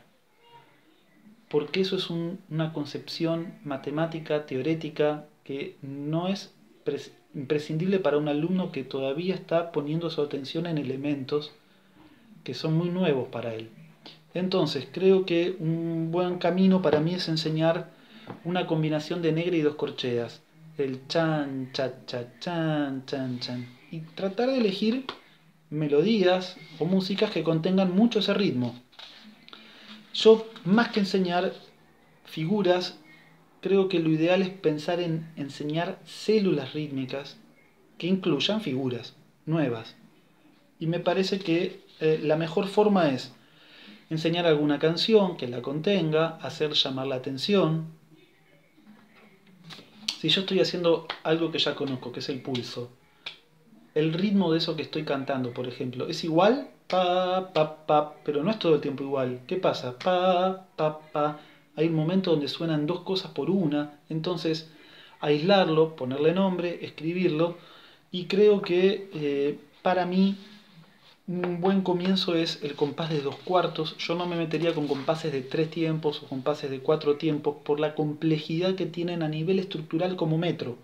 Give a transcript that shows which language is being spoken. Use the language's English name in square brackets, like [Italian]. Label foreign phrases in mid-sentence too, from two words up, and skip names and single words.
[Spanish] Porque eso es una concepción matemática, teorética, que no es imprescindible para un alumno que todavía está poniendo su atención en elementos que son muy nuevos para él. Entonces, creo que un buen camino para mí es enseñar una combinación de negra y dos corcheas. El chan, cha, cha, chan, chan, chan. Y tratar de elegir melodías o músicas que contengan mucho ese ritmo. Yo, más que enseñar figuras, creo que lo ideal es pensar en enseñar células rítmicas que incluyan figuras nuevas. Y me parece que la mejor forma es enseñar alguna canción que la contenga, hacer llamar la atención. Si yo estoy haciendo algo que ya conozco, que es el pulso, el ritmo de eso que estoy cantando, por ejemplo, es igual, pa, pa, pa, pero no es todo el tiempo igual. ¿Qué pasa? Pa, pa, pa. Hay un momento donde suenan dos cosas por una, entonces aislarlo, ponerle nombre, escribirlo, y creo que para mí un buen comienzo es el compás de dos cuartos. Yo no me metería con compases de tres tiempos o compases de cuatro tiempos por la complejidad que tienen a nivel estructural como metro.